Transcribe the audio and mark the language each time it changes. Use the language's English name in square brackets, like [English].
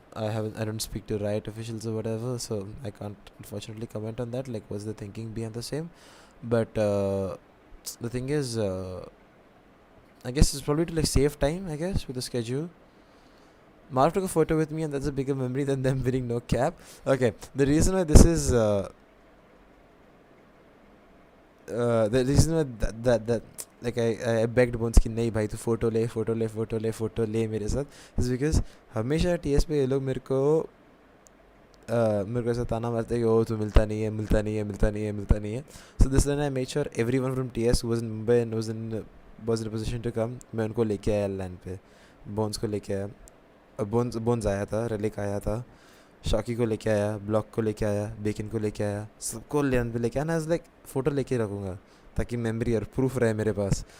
[English] I don't speak to Riot officials or whatever, so I can't unfortunately comment on that. Like, what's the thinking behind the same? But the thing is, I guess it's probably to like save time. I guess with the schedule. Marv took a photo with me, and that's a bigger memory than them winning no cap. Okay, the reason why this is the reason why that like I begged Bones [Hindi] कि नहीं भाई तू photo ले मेरे साथ, [English] is because [Hindi] हमेशा TS पे ये लोग मेरे को ऐसा ताना मारते हैं कि ओ तू मिलता नहीं है. [English] So this time I made sure everyone from TS who was in Mumbai and was in a position to come, [Hindi] मैं उनको लेके आया लैंड पे. बोन्स को लेके आया, बोन्स आया था, रेलिक आया था, शॉकी को लेके आया, ब्लॉक को लेके आया, बेकिन को लेके आया, सबको लैंड पे लेके आया ना. एज लाइक फ़ोटो लेके रखूँगा ताकि मेमोरी और प्रूफ रहे मेरे पास.